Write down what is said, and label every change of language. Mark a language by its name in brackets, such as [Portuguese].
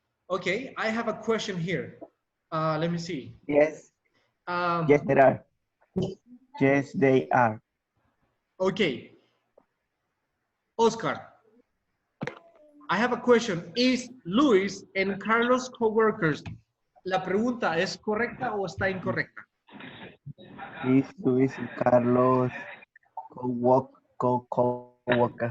[English] Okay, I have a question here. Let me see. Yes. Yes, there are. Yes, they are. Okay. Oscar, I have a question. Is Luis and Carlos co-workers? [Spanish] ¿La pregunta es correcta o está incorrecta? [English] Is Luis and Carlos co-worker?